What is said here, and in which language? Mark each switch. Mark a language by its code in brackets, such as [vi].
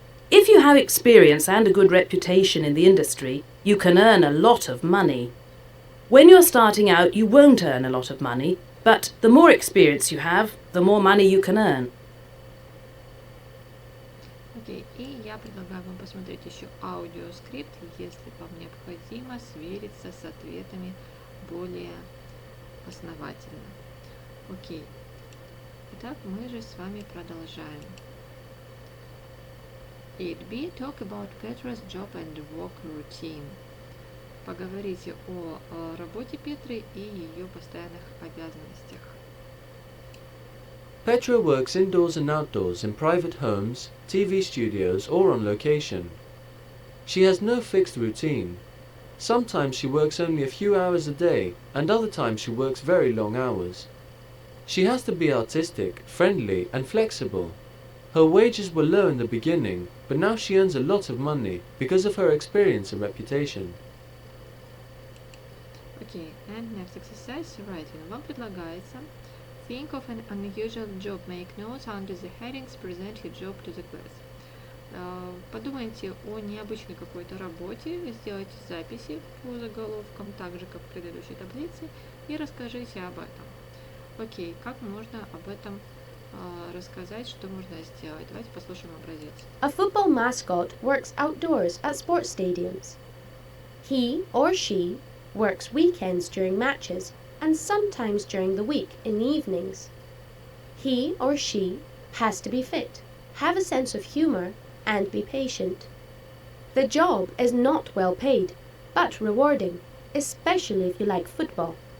[en] If you have experience and a good reputation in the industry, you can earn a lot of money. When you're starting out, you won't earn a lot of money, but the more experience you have, the more money you can earn. [ru] Окей, и я предлагаю вам посмотреть еще аудиоскрипт, если вам необходимо свериться с ответами более основательно. Окей. Итак, мы же с вами продолжаем. 8b. [en] Talk about Petra's job and work routine. [ru] Поговорите о работе Петры и ее постоянных обязанностях. [en] Petra works indoors and outdoors in private homes, TV studios or on location. She has no fixed routine. Sometimes she works only a few hours a day and other times she works very long hours. She has to be artistic, friendly and flexible. Her wages were low in the beginning, but now she earns a lot of money because of her experience and reputation. Окей, and next exercise, writing. [ru] Вам предлагается [en] think of an unusual job, make notes under the headings, present your job to the class. [ru] Подумайте о необычной какой-то работе, сделайте записи по заголовкам, так же как в предыдущей таблице, и расскажите об этом. Окей, как можно об этом рассказать, что можно сделать? Давайте послушаем образец. [en] A football mascot works outdoors at sports stadiums. He or she works weekends during matches and sometimes during the week in the evenings. He or she has to be fit. have a sense of humor, and be patient. The job is not well paid, but rewarding, especially if you like football.